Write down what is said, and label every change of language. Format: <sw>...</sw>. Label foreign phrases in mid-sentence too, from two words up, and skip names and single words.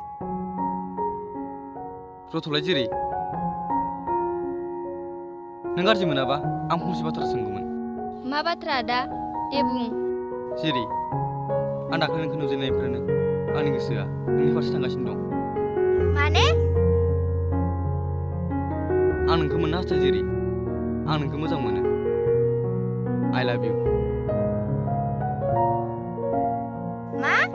<brx>रथ'लाय जिरि नों गाज्रि मोनाबा आं फंसे बाथ्रा सोंगौमोन मा बाथ्रा आदा दे बुं जिरि आं दाख्लै नोंखौ नुजेननायनिफ्रायनो आंनि गोसोआ नोंनि फारसे थांगासिनो दं। माने? आं नोंखौ मोननो हास्थायो जेरै आं नोंखौ मोजां मोनो।</brx> <en>I love you.</en> <brx>मा?</brx>